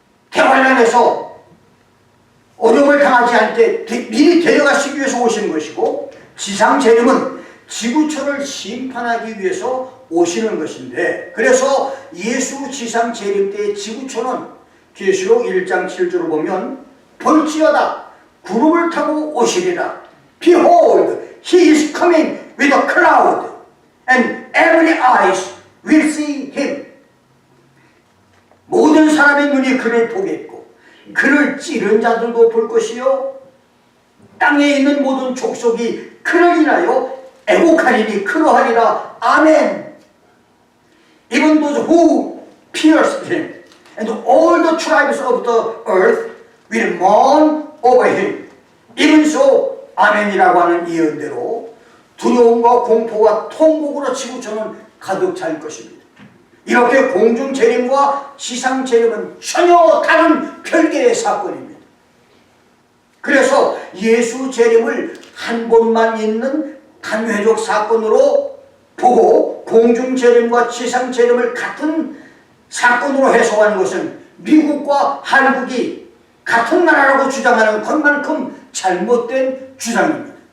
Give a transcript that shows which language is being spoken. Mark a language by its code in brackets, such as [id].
[ko] 대환란에서 어려움을 당하지 않게 미리 데려가시기 위해서 오시는 것이고, 지상 재림은 지구촌을 심판하기 위해서 오시는 것인데, 그래서 예수 지상 재림 때의 지구촌은 계시록 1장 7절을 보면 볼지어다 구름을 타고 오시리라. [en] Behold, he is coming with a cloud, and every eyes will see him. [ko] 모든 사람의 눈이 그를 보겠고 그를 찌른 자들도 볼 것이요 땅에 있는 모든 족속이 그를 인하여 애곡하리니 그러하리라. 아멘. [en] Even those who pierced him and all the tribes of the earth will mourn over him. even so, [ko] 아멘이라고 하는 예언대로 두려움과 공포와 통곡으로 지구촌은 가득 찰 것입니다. 이렇게 공중 재림과 지상 재림은 전혀 다른 별개의 사건입니다. 그래서 예수 재림을 한 번만 있는 단회적 사건으로 보고 공중 재림과 지상 재림을 같은 사건으로 해석하는 것은 미국과 한국이 같은 나라라고 주장하는 것만큼 잘못된 주장입니다.